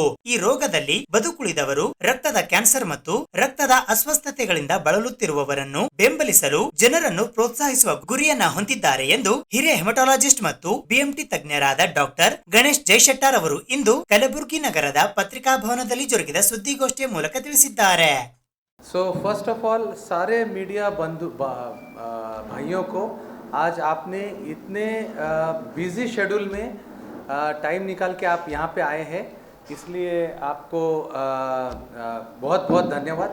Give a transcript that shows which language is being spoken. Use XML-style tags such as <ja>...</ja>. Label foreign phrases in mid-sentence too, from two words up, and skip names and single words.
<kn>ಈ ರೋಗದಲ್ಲಿ ಬದುಕುಳಿದವರು ರಕ್ತದ ಕ್ಯಾನ್ಸರ್ ಮತ್ತು ರಕ್ತದ ಅಸ್ವಸ್ಥತೆಗಳಿಂದ ಬಳಲುತ್ತಿರುವವರನ್ನು ಬೆಂಬಲಿಸಲು ಜನರನ್ನು ಪ್ರೋತ್ಸಾಹಿಸುವ ಗುರಿಯನ್ನ ಹೊಂದಿದ್ದಾರೆ ಎಂದು ಹಿರಿಯ ಹೆಮಟಾಲಜಿಸ್ಟ್ ಮತ್ತು ಬಿಎಂಟಿ ತಜ್ಞರಾದ ಡಾಕ್ಟರ್ ಗಣೇಶ್ ಜೈಶೆಟ್ಟಾರ್ ಅವರು ಇಂದು ಕಲಬುರಗಿ ನಗರದ ಪತ್ರಿಕಾ ಭವನದಲ್ಲಿ ಜರುಗಿದ ಸುದ್ದಿಗೋಷ್ಠಿಯ ಮೂಲಕ ತಿಳಿಸಿದ್ದಾರೆ.</kn> <en>so first of all</en> <hi>सारे मीडिया बंधु भाइयों को आज आपने इतने</hi> <en>busy schedule</en> <hi>में टाइम निकाल के आप यहाँ पे आए हैं, इसलिए आपको बहुत बहुत धन्यवाद.</hi>